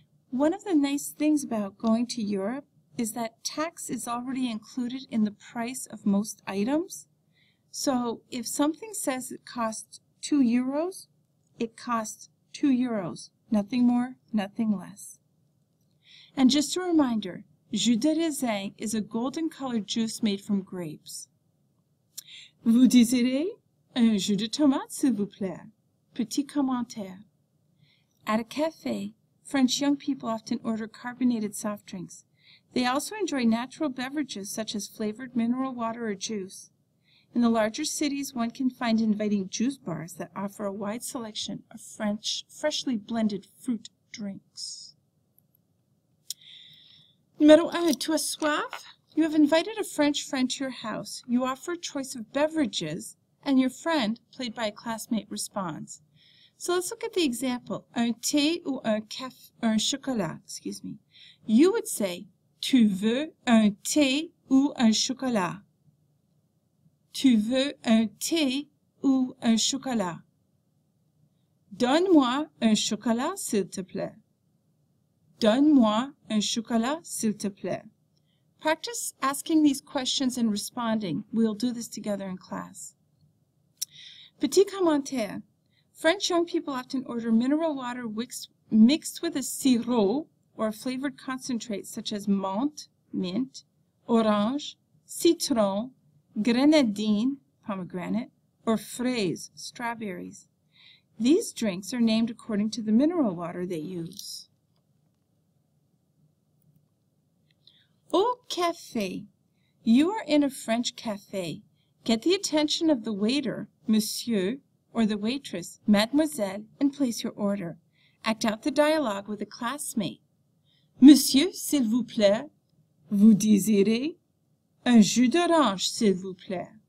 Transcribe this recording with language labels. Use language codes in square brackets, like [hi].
[en] One of the nice things about going to Europe is that tax is already included in the price of most items. So if something says it costs 2 euros, it costs 2 euros. Nothing more, nothing less. And just a reminder, Jus de raisin is a golden-colored juice made from grapes. [fr] Vous désirez un jus de tomate, s'il vous plaît? Petit commentaire. [en] At a cafe, French young people often order carbonated soft drinks. They also enjoy natural beverages such as flavored mineral water or juice. In the larger cities, one can find inviting juice bars that offer a wide selection of freshly blended fruit drinks. [fr] Numéro 1. Tu as soif? [en] You have invited a French friend to your house. You offer a choice of beverages, and your friend, played by a classmate, responds. So let's look at the example. [fr] Un thé ou un chocolat, [en] excuse me. You would say, [fr] tu veux un thé ou un chocolat? Tu veux un thé ou un chocolat? Donne-moi un chocolat, s'il te plaît. Donne-moi un chocolat, s'il te plaît. [en] Practice asking these questions and responding. We'll do this together in class. [fr] Petit commentaire. [en] French young people often order mineral water mixed with a sirop or a flavored concentrate such as menthe, mint, orange, citron, grenadine, pomegranate, or fraise, strawberries. These drinks are named according to the mineral water they use. [fr] Au café. [en] You are in a French café. Get the attention of the waiter, monsieur, or the waitress, mademoiselle, and place your order. Act out the dialogue with a classmate. [fr] Monsieur, s'il vous plaît, vous désirez un jus d'orange, s'il vous plaît.